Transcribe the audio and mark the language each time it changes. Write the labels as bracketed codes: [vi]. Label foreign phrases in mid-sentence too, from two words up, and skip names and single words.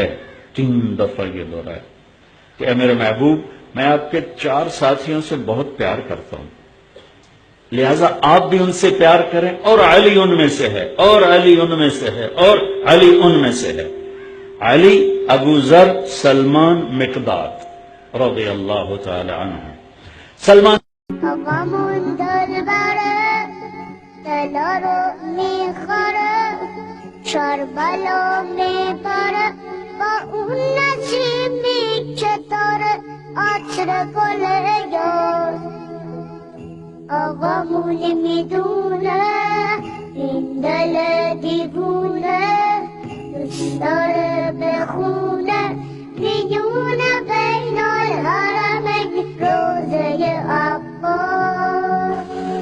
[ur] 3 دفعہ یہ دہرایا کہ اے میرے محبوب میں آپ کے 4 ساتھیوں سے بہت پیار کرتا ہوں، لہذا آپ بھی ان سے پیار کریں، اور علی ان میں سے ہے، اور علی ان میں سے ہے، اور علی ان میں سے ہے. علی، ابو ذر، سلمان، مقداد [ar] رضی اللہ تعالی عنہ. [ur] سلمان: [fa] غم دلبره دلارو میخوره شربلو میبره با اون نسیمی که داره عطر گل یار. آقامون میدونه این دل دیوونه دوست داره بخونه میونه [ar] بین الحرمین [fa] روزه عباس.